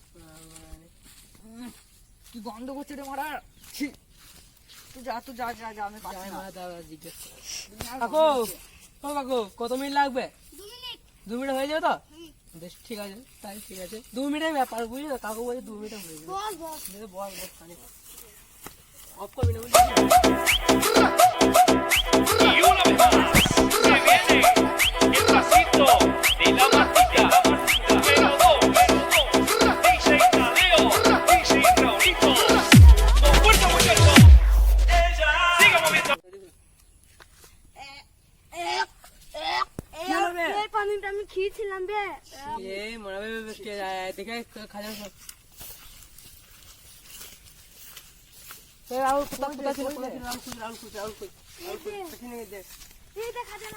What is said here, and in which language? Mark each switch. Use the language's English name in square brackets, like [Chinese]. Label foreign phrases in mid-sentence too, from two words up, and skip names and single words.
[Bangla] কি গন্ধ করছে রে মারা, তুই যা তুই যা যা যা, আমি পাচ্ছি না। কাকু ও কাকু কত মিনিট লাগবে? 2 মিনিট হয়ে যাবে তো? বেশ ঠিক আছে, তাই ঠিক আছে। 2 মিনিটের ব্যাপার বুঝলি তো, কাকু বলছে 2 মিনিটে হয়ে যাবে। বল বল বল বল খালি অফ করবি না বুঝলি? [Spanish] Y una vez más, se viene el pasito de la matilla. Pero dos, DJ Tadeo, DJ Raulito. Con fuerza, muchachos. Siga moviendo. [Bangla] এই পানিটা আমি খেয়েছিলাম বে। এই মরাবে দেখে খাজা সব। রাহুল কোথা ছিল? এই দেখ খাজানা।